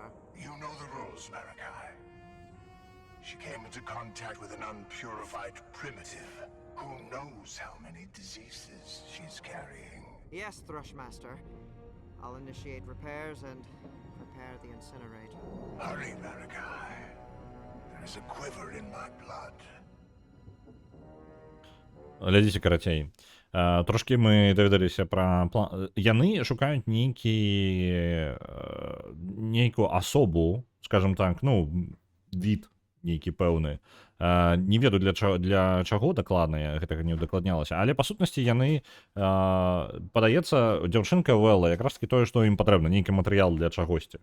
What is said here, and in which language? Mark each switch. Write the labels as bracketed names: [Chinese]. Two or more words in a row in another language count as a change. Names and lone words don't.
[English] You know the rules, Marikai. She came into contact with an unpurified primitive. Who knows how many diseases she's carrying? Yes, Thrushmaster. I'll initiate repairs and prepare the incinerator. Hurry, Marikai. There is a quiver in my blood. [Belarusian] Глядзіце, карацей. Трошки мы даведаліся пра план. Яны шукаюць нейкую асобу, [Russian] скажем так, [Belarusian] ну, від нейкі пэўны. Не ведаю для чаго дакладна, гэтага не удакладнялася, але па сутнасці яны, падаецца, дзяўчынка Велла якраз таки тое, што ім патрэбна, нейкі матэрыял для чагосьці.